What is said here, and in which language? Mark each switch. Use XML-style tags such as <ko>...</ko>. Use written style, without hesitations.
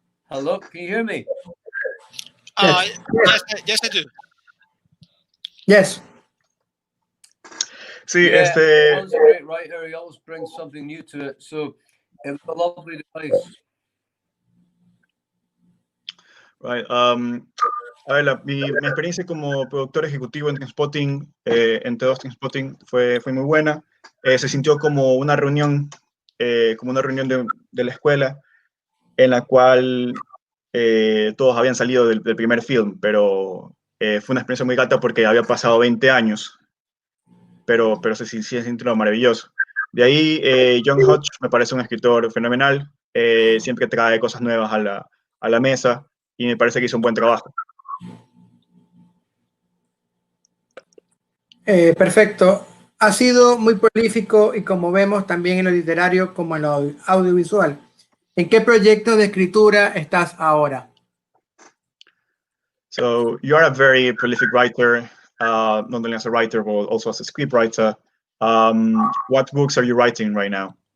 <en>Hello, can you hear me? Yes, I do. Yes.</en> <es>Sí,</es> <en>Yeah, John's a great writer. He always brings something new to it. So it was a lovely device. Right.</en> <es>A ver, mi experiencia como productor ejecutivo en Trainspotting, entre dos Trainspotting, fue muy buena. Se sintió como una reunión de la escuela, en la cual todos habían salido del primer film, pero fue una experiencia muy grata porque había pasado 20 años, pero se sintió maravilloso. De ahí, John Hodge me parece un escritor fenomenal, siempre trae cosas nuevas a la mesa, y me parece que hizo un buen trabajo. Perfecto. Ha sido muy prolífico y, como vemos, también en lo literario como en lo audiovisual. ¿En qué proyecto de escritura estás ahora?</es> <en>So you are a very prolific writer, not only as a writer, but also as a scriptwriter. What books are you writing right now?</en>